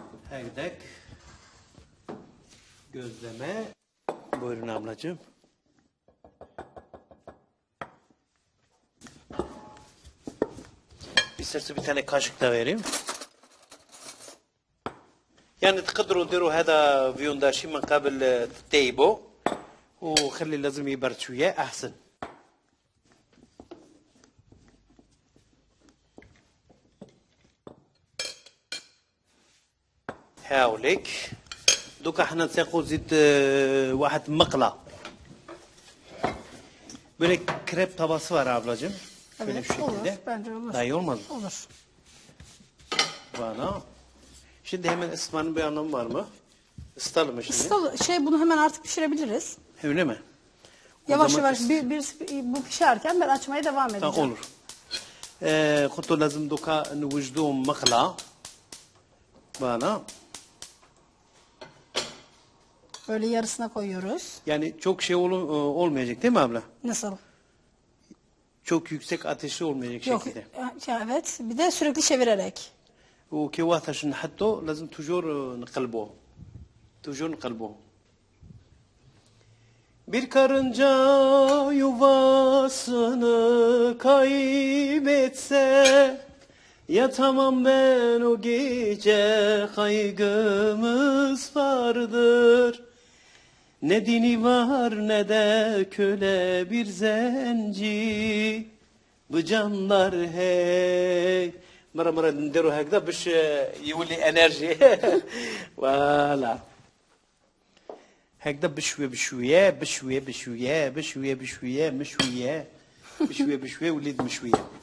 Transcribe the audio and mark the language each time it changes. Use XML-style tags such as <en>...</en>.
<tr>Hegdek. Gözleme. Buyurun ablacığım. İsterse bir tane kaşık da vereyim.</tr> <ar>يعني تقدروا ديروا هذا فيونداشي من قبل تطيبوا وخلي لازم يبرد شوية أحسن. هاوليك دوكا احنا نسيقوا زيت واحد مقلة.</ar> <tr>Böyle krep tavası var ablacığım. Böyle Evet, şu şekilde. olur. Bence olur. Daha iyi olmaz mı? Olur.</tr> <fr>Voilà.</fr> <tr>Şimdi hemen ısıtmanın bir anlamı var mı? Isıtalım mı şimdi? Bunu hemen artık pişirebiliriz. Öyle mi? Yavaş zaman yavaş bu pişerken ben açmaya devam edeceğim. Tamam olur.</tr> <ar>قلت له لازم دوكا نوجدوهم مقلة.</ar> <fr>Voilà.</fr> <tr>Böyle yarısına koyuyoruz. Yani çok şey olmayacak değil mi abla? Nasıl? Çok yüksek ateşli olmayacak Yok. şekilde. Evet. Bir de sürekli çevirerek.</tr> <ar>وكي واحد عشان نحطه لازم توجور نقلبوه. توجور نقلبوه.</ar> <tr>Bir karınca yuvasını kaybetse yatamam ben o gece kaygımız vardır. Ne dini var ne de köle bir zenci bu canlar hey.</tr> <ar>مرة نديرو هكذا باش يولي انرجي. فوالا هكذا بشوية مشوية وليد مشوية.</ar>